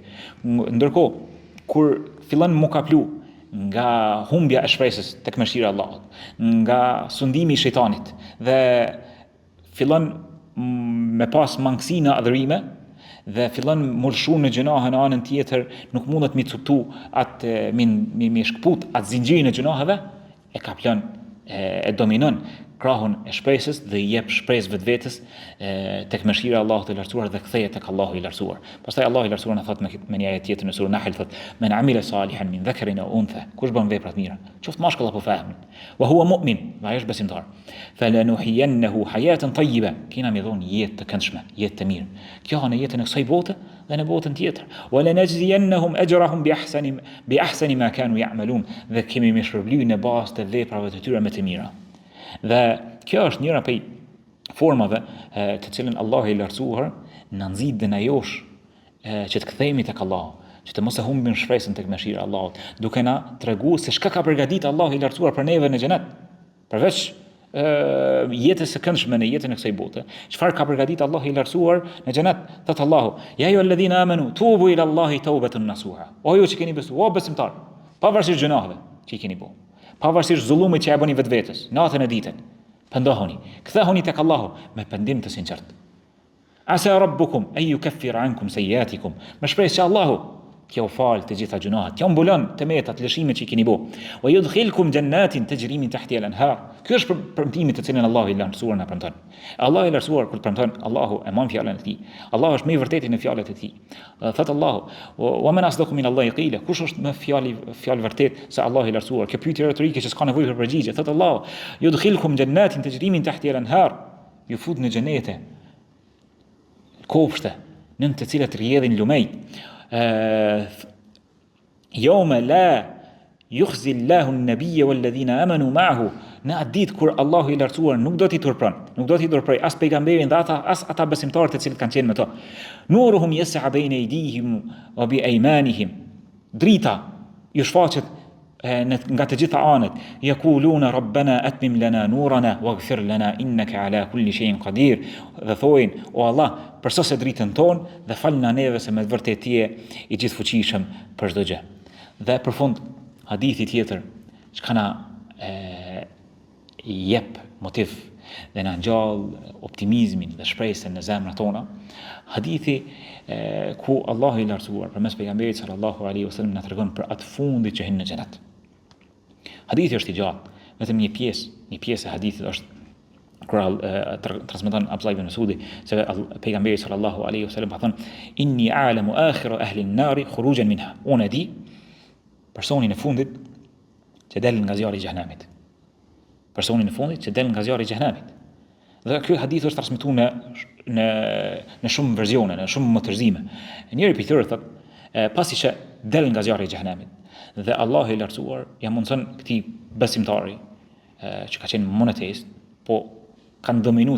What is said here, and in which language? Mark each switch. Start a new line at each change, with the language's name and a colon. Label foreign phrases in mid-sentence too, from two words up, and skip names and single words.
Albanian: Ndërkohë, kur fillon mu kaplu nga humbja e shpresës tek mëshira e Allahut, nga sundimi i shejtanit dhe fillon me pas mangësi në adhurime dhe fillon mulshu në gjunahe në anën tjetër, nuk mundet mi cuptu atë mi shkput atë zinxhirin e gjunaheve, e kaplon e dominon krahun e shpresës dhe i jep shpresë vetvetes tek mëshira e Allahut të lartësuar dhe kthehet tek Allahu i lartësuar. Pastaj Allahu i lartësuar na thot me një ajet tjetër në surën Nahl thot:
Arabic: "من عمل صالحا من ذكر أو أنثى",
Albanian: kush bën vepra të mira, qoftë mashkull apo femër,
Arabic: وهو مؤمن,
Albanian: dhe ai është besimtar,
Arabic: فلنحيينه حياة طيبة,
Albanian: kina mi dhon jetë të këndshme, jetë të mirë. Kjo në jetën e kësaj bote dhe në botën tjetër.
Arabic: ولنجزينهم أجرهم بأحسن ما كانوا يعملون,
Albanian: dhe kemi më shpërblyj në bazë të veprave të tyre më të mira. Dhe kjo është njëra prej formave të cilën Allahu i lartësuar na nxit dhe na josh që të kthehemi tek Allahu, që të mos e humbim shpresën tek mëshira e Allahut, duke na treguar se çka ka përgatitur Allahu i lartësuar për neve në xhenet. Përveç jetës së këndshme në jetën e kësaj bote, çfarë ka përgatitur Allahu i lartësuar në xhenet? Thot Allahu:
Arabic: "يا أيها الذين آمنوا توبوا إلى الله توبة نصوحا."
Albanian: O ju që keni besuar, besimtar, pavarësisht gjunaheve që i keni bërë, pavarësisht zullumit që e bëni vetvetes, natën e ditën, pendohuni, kthehuni tek Allahu me pendim të sinqert.
Arabic: عسى ربكم أن يكفر عنكم سيئاتكم.
Albanian: Me shpresë që Allahu t'ja u fal të gjitha gjunahet, t'ja mbulon të metat, lëshimet që i keni bërë.
Arabic: ويدخلكم جنات تجري من تحتها الأنهار.
Albanian: Ky është premtimi të cilin Allahu i lartësuar na premton. Allahu i lartësuar kur premton, Allahu e mban fjalën e tij. Allahu është më i vërtetë në fjalët e tij. Thot Allahu:
Arabic: "ومن أصدق من الله قيلا."
Albanian: Kush është më fjalë vërtet se Allahu i lartësuar? Kjo pyetje retorike që s'ka nevojë për përgjigje. Thot Allahu:
Arabic: "يدخلكم جنات تجري من تحتها الأنهار."
Albanian: Ju fut në xhenete, kopshte, në të cilat rrjedhin lumej.
Arabic: يوم لا يخزي الله النبي والذين آمنوا معه.
Albanian: Në atë ditë kur Allahu i lartësuar nuk do t'i turpron, nuk do t'i turproj as pejgamberin dhe ata besimtarët të cilët kanë qenë me to.
Arabic: نورهم يسعى بين أيديهم وبأيمانهم.
Albanian: Drita ju shfaqet nga të gjitha anët.
Arabic: يقولون ربنا أتمم لنا نورنا واغفر لنا إنك على كل شيء قدير.
Albanian: Dhe thojnë: "O Allah, përsosë dritën tonë dhe falna neve se me vërtet ti je i gjithfuqishëm për çdo gjë." Dhe për fund hadithi tjetër që na jep motiv dhe na ngjall optimizmin dhe shpresën në zemrat tona, hadithi ku Allahu i lartësuar përmes pejgamberit
Arabic: صلى الله عليه وسلم
Albanian: na tregon për atë fundit që hyn në xhenet. Hadithi është i gjatë, vetëm një pjesë e hadithit është kur transmeton Abdullah ibn Mas'udi se pejgamberi
Arabic: صلى الله عليه وسلم
Albanian: ka thënë:
Arabic: "إني أعلم آخر أهل النار خروجا منها."
Albanian: Unë di personin e fundit që del nga zjarri i xhenemit. Personin e fundit që del nga zjarri i xhenemit. Dhe ky hadith është transmetuar në shumë versione, në shumë motërzime. Njëri prej tyre thotë, pasi që del nga zjarri i xhenemit dhe Allahu i lartësuar ja mundson këtij besimtari që ka qenë monoteist, po kanë dominuar